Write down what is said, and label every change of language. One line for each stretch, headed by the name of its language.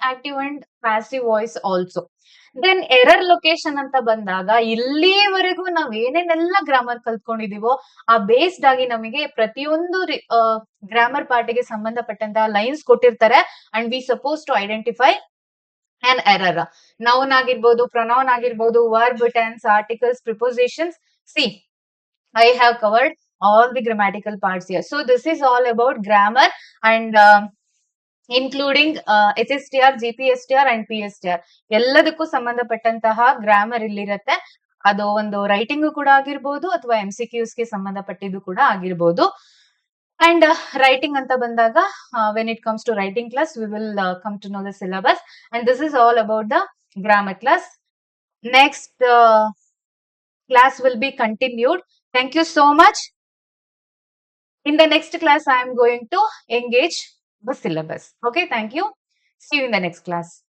Kannada: Active and passive voice also. Then error location ಅಂತ ಬಂದಾಗ, ಇಲ್ಲಿವರೆಗೂ ನಾವ್ ಏನೇನೆಲ್ಲ ಗ್ರಾಮರ್ ಕಲ್ತ್ಕೊಂಡಿದೀವೋ ಆ ಬೇಸ್ಡ್ ಆಗಿ ನಮಗೆ ಪ್ರತಿಯೊಂದು ಗ್ರಾಮರ್ ಪಾರ್ಟಿಗೆ ಸಂಬಂಧಪಟ್ಟಂತಹ ಲೈನ್ಸ್ ಕೊಟ್ಟಿರ್ತಾರೆ,
English: And we suppose to identify an error.
Kannada: Noun ಆಗಿರ್ಬೋದು, pronoun ಆಗಿರ್ಬೋದು, verb, tense, articles, prepositions.
English: See, I have covered all the grammatical parts here. So this is all about grammar, and including HSTR, GPSTR and PSTR,
Kannada: ಎಲ್ಲದಕ್ಕೂ ಸಂಬಂಧಪಟ್ಟಂತಹ grammar ಇಲ್ಲಿರುತ್ತೆ. ಅದು ಒಂದು writing ಕೂಡ ಆಗಿರ್ಬೋದು, ಅಥವಾ MCQs ಗೆ ಸಂಬಂಧಪಟ್ಟಿದ್ದು ಕೂಡ ಆಗಿರ್ಬೋದು.
English: and writing
Kannada: ಅಂತ ಬಂದಾಗ,
English: When it comes to writing class, we will come to know the syllabus, and this is all about the grammar class. Next class will be continued. Thank you so much. In the next class, I am going to engage the syllabus. Okay, thank you. See you in the next class.